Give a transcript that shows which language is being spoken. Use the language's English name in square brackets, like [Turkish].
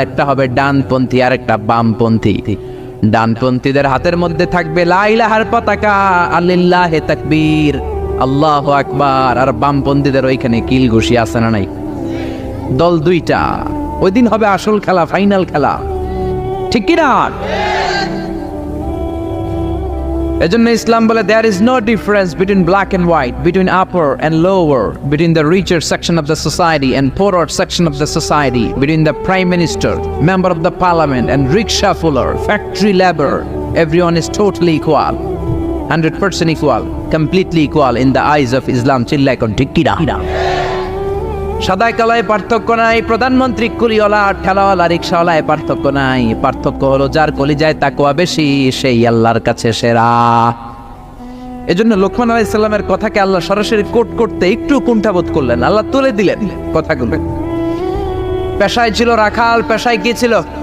[Bangla] একটা হবে ডানপন্থী আর একটা বামপন্থী। ডানপন্থীদের হাতের মধ্যে থাকবে লা ইলাহার পতাকা, আলিল্লাহে তাকবীর, আল্লাহু আকবার। আর বামপন্থীদের ওইখানে কিল ঘুষি আছে না নাই? দল দুইটা। ওই দিন হবে আসল খেলা, ফাইনাল খেলা, ঠিক কি না? এজন্য ইসলাম বলে [English] there is no difference between black and white, between upper and lower, between the richer section of the society and poorer section of the society, between the prime minister, member of the parliament and rickshaw puller, factory labor. Everyone is totally equal, 100% equal, completely equal in the eyes of Islam. [Bangla] চিল্লায় কোন, ঠিক কি না? সাদায় কালায় পার্থক্য নাই। প্রধানমন্ত্রী কুলিওয়ালা, ঠেলাওয়ালা, রিক্সাওয়ালায় পার্থক্য নাই। পার্থক্য হলো যার কলিজায় তাকওয়া বেশি সেই আল্লাহর কাছে সেরা। এজন্য লোকমান আলাইহিস সালামের কথাকে আল্লাহ সরাসরি কোট করতে একটু কুণ্ঠাবোধ করলেন। আল্লাহ তুলে দিলেন কথাগুলো। পেশায় ছিল রাখাল। পেশায় কি ছিল?